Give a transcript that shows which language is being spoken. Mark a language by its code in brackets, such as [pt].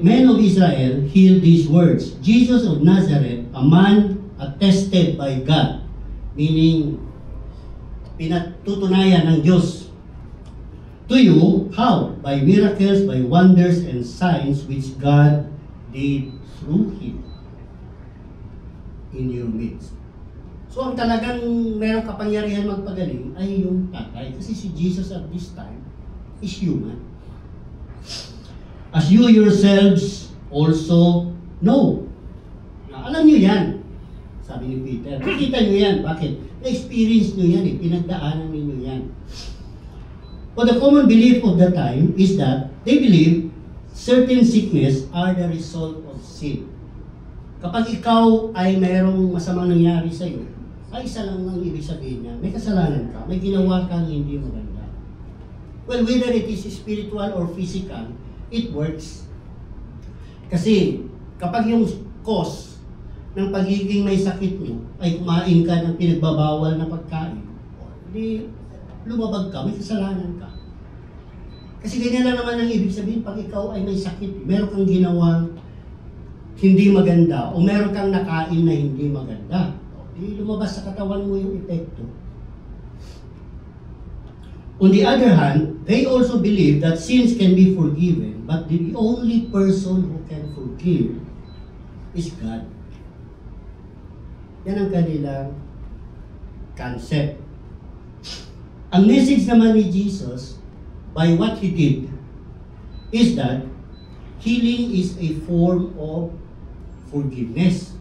[en] Men of Israel, hear these words. Jesus of Nazareth, a man attested by God. [tl] Meaning, pinatutunayan ng Diyos. [en] To you, how? By miracles, by wonders and signs which God did through Him in your midst. [tl] So ang talagang merong kapangyarihan magpagaling ay yung tatay. Kasi si Jesus [en] at this time is human. As you yourselves also know. [tl] Na, alam nyo yan. Sabi ni Peter. Nakita nyo yan. Bakit? Na-experience nyo yan eh. Pinagdaanan ninyo yan. [en] But the common belief of the time is that they believe certain sickness are the result of sin. [tl] Kapag ikaw ay mayroong masamang nangyari sa iyo, ay isa lang ang ibig sabihin niya, may kasalanan ka, may ginawa kang hindi maganda. [en] Well, whether it is spiritual or physical, it works. [tl] Kasi kapag yung cause ng pagiging may sakit mo ay kumain ka ng pinagbabawal na pagkain, hindi lumabag ka, may kasalanan ka. Kasi ganyan lang naman ang ibig sabihin pag ikaw ay may sakit, meron kang ginawang hindi maganda o meron kang nakain na hindi maganda. Lumabas sa katawan mo yung epekto. [en] On the other hand, they also believe that sins can be forgiven, but the only person who can forgive is God. [tl] Yan ang kanilang concept. Ang message naman ni Jesus, [en] by what He did, is that healing is a form of forgiveness.